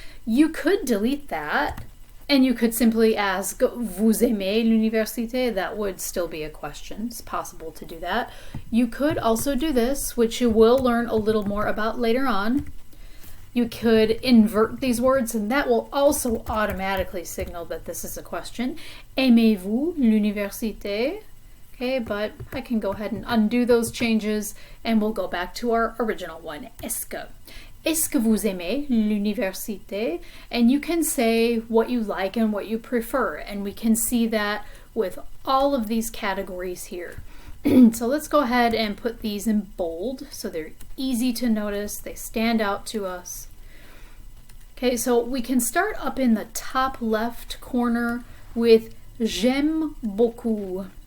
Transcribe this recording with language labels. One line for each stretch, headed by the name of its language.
English: You could delete that, and you could simply ask,
French: vous aimez l'université?
English: That would still be a question. It's possible to do that. You could also do this, which you will learn a little more about later on. You could invert these words, and that will also automatically signal that this is a question.
French: Aimez-vous l'université?
English: Okay, but I can go ahead and undo those changes, and we'll go back to our original one, est-ce que.
French: Est-ce que vous aimez l'université?
English: And you can say what you like and what you prefer, and we can see that with all of these categories here. So let's go ahead and put these in bold so they're easy to notice, they stand out to us. Okay, so we can start up in the top left corner with
French: j'aime beaucoup.